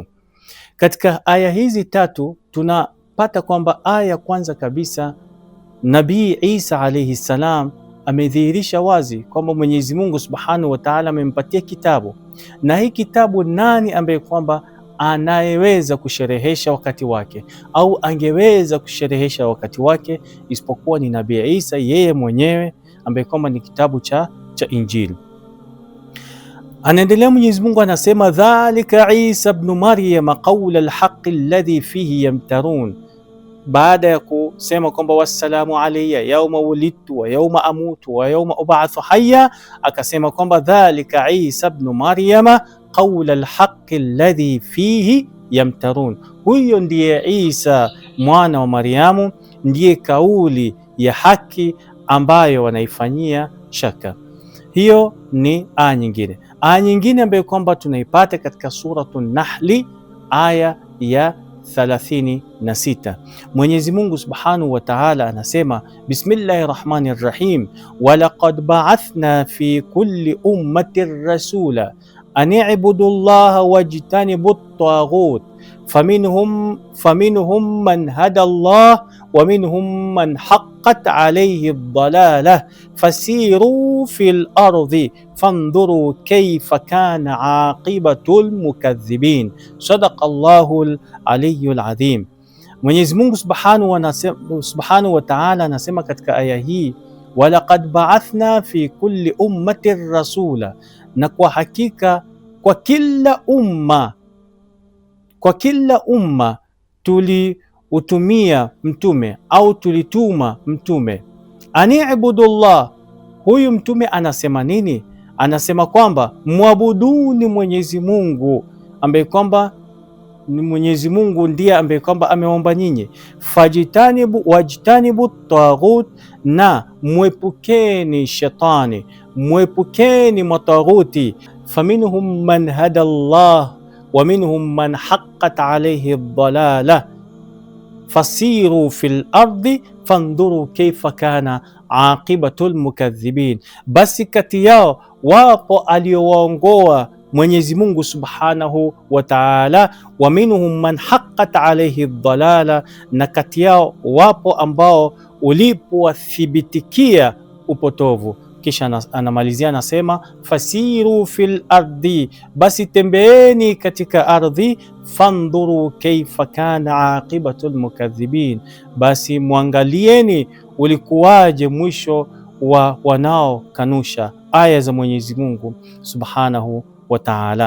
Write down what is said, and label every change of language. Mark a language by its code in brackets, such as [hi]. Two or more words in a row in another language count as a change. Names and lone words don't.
[sw] Katika aya hizi tatu tunapata kwamba aya ya kwanza kabisa, Nabii Isa [ar] عليه السلام [sw] amedhihirisha wazi kwamba Mwenyezi Mungu [ar] سبحانه وتعالى [sw] amempatia kitabu, na hii kitabu nani ambaye kwamba anayeweza kusherehesha wakati wake au angeweza kusherehesha wakati wake isipokuwa ni Nabii Isa yeye mwenyewe, ambaye kwamba ni kitabu cha Injili. Anaendelea Mwenyezi Mungu anasema, [ar] ذلك عيسى ابن مريم قول الحق الذي فيه يمترون, [sw] baada ya kusema kwamba [ar] والسلام علي يوم ولدت ويوم أموت ويوم أبعث حيا, [sw] akasema kwamba [ar] ذلك عيسى ابن مريم قول الحق الذي فيه يمترون, [sw] huyo ndiye Isa mwana wa Maryamu, ndiye kauli ya haki ambayo wanaifanyia shaka. Hiyo ni aya nyingine. Aya nyingine ambayo kwamba tunaipata katika suratu Nahli aya ya 36. Mwenyezi Mungu [ar] سبحانه وتعالى [sw] anasema, [ar] بسم الله الرحمن الرحيم، ولقد بعثنا في كل أمة رسولا أن اعبدوا الله واجتنبوا الطاغوت فمنهم من هدى الله ومنهم من حقت عليه الضلالة فسيروا في الأرض فانظروا كيف كان عاقبة المكذبين. صدق الله العلي العظيم. [sw] Mwenyezi Mungu [ar] سبحانه وتعالى [sw] anasema katika aya hii, [ar] ولقد بعثنا في كل أمة رسولا, [sw] na kwa hakika kwa kila umma tuliutumia mtume au tulituma mtume. Ani'budullah, huyu mtume anasema nini? Anasema kwamba muabuduni Mwenyezi Mungu, ambaye kwamba ni Mwenyezi Mungu ndiye ambaye kwamba ameomba nyinyi. [ar] واجتنبوا الطاغوت, [sw] na mwepukeni shetani, mwepukeni mataghuti. [ar] فمنهم من هدى الله ومنهم من حقت عليه الضلالة فسيروا في الأرض فانظروا كيف كان عاقبة المكذبين. [sw] Basi kati yao wapo aliowaongoa Mwenyezi Mungu [ar] سبحانه وتعالى, ومنهم من حقت عليه الضلالة, [sw] na kati yao wapo ambao ulipowathibitikia upotovu. Kisha anamalizia anasema, [ar] فسيروا في الأرض, [sw] basi tembeeni katika ardhi, [ar] فانظروا كيف كان عاقبة المكذبين, [sw] basi muangalieni ulikuwaje mwisho wa wanaokanusha aya za Mwenyezi Mungu [ar] سبحانه وتعالى.